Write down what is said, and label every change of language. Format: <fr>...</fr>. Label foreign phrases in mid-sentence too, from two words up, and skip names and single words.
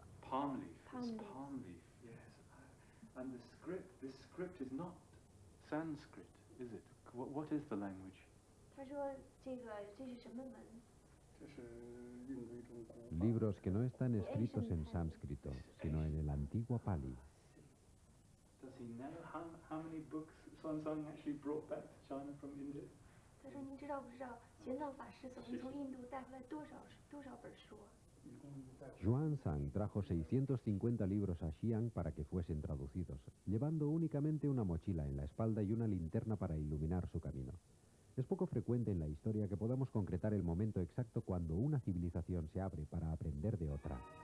<en>palm leaf. Palm It's leaf. palm leaf, yes. And this script is not Sanskrit, is it? What is the language?</en> <zh>他说这是什么文？</zh> <es>Libros que no están escritos en sánscrito, sino en el antiguo Pali.</es> <en>Does he know how many books Xuanzang actually brought back to China from India?</en> <zh>他说您知道不知道玄奘法师总共从印度带回来多少本书？</zh> <es>Xuanzang trajo 650 libros a Xi'an para que fuesen traducidos, llevando únicamente una mochila en la espalda y una linterna para iluminar su camino. Es poco frecuente en la historia que podamos concretar el momento exacto cuando una civilización se abre para aprender de otra.</es>